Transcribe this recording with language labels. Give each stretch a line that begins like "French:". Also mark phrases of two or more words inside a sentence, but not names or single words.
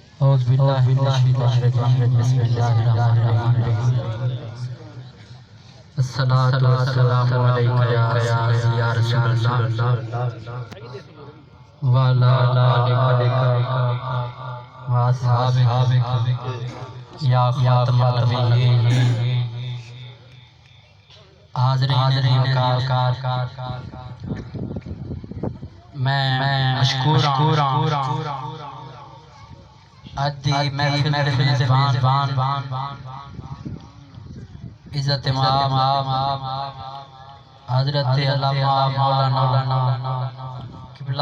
Arabic: أعوذ بالله من الشيطان الرجيم بسم الله الرحمن الرحيم الصلاة والسلام عليك يا رسول الله وعلى آلك وأصحابك يا خاتم النبيين.
Urdu: حاضرین میں مشکور اددی محفل میزبان عزت امام حضرت علامہ مولانا قبلہ